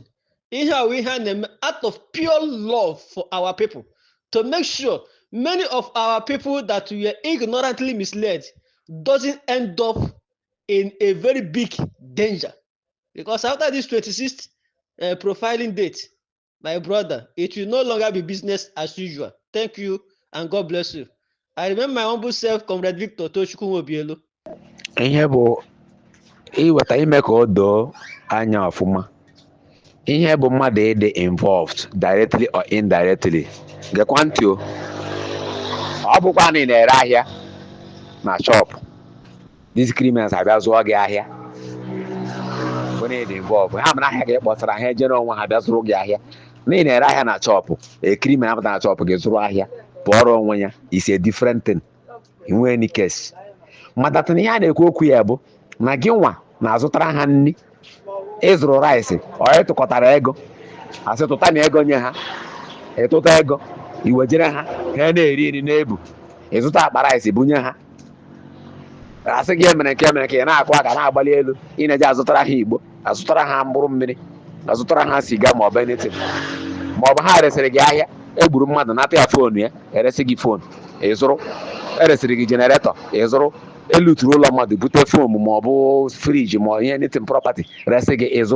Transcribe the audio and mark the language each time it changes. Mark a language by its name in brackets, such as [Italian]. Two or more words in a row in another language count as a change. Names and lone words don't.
[English] Here we have an act of pure love for our people to make sure many of our people that we are ignorantly misled doesn't end up in a very big danger. Because after this 26th profiling date, my brother, it will no longer be business as usual. Thank you and God bless you. I remember my humble self, Comrade Victor Tochukwu Obielu. [Igbo] Ihe bụ iweta ime ka o doo anya ọfụma. Ihe bụ mmadụ ịdị [English] involved directly or indirectly. [Igbo] Gekwa ntị o. Ọ bụkwa na ị na-ere ahịa na shop. [English] These criminals [Igbo] abịa zụọ gị ahịa. When ịdị involved, ha mara ahịa gị kpọtara ha ejere onwe ha bịa zụrụ gị ahịa. Na ị na-ere ahịa na shop, [English] a criminal [Igbo] apụta na shop gị zụrụ ahịa, pụọrọ onwe ya, [English] is a different thing. In any case. [Igbo] Mmadụ ihe a na-ekwu okwu ya bụ na gị nwa na-azụtara ha nri, ịzụrụ rice, ọ ịtụkọtara ego, asị tụta na ego nye ha, ịtụta ego, iwejere ha ka ha na-eri nri n'ebu, ịzụta akpa rice bunye ha, asị gị emere nke ka ị na-akụ aka na-agbali elu, ị na-eje azụtara ha igbo, azụtara ha mkpụrụ mmiri, azụtara ha siga ma ọ bụ anything, ma ọ bụ ha resịrị gị ahịa, egburu mmadụ nata ya foonu ya, eresi gị foonu, ịzụrụ, eresịrị gị jeneretọ, ịzụrụ, eluturu ụlọ mmadụ bute foam ma ọ bụ friji ma ihe anything property resị gị ịzụrụ.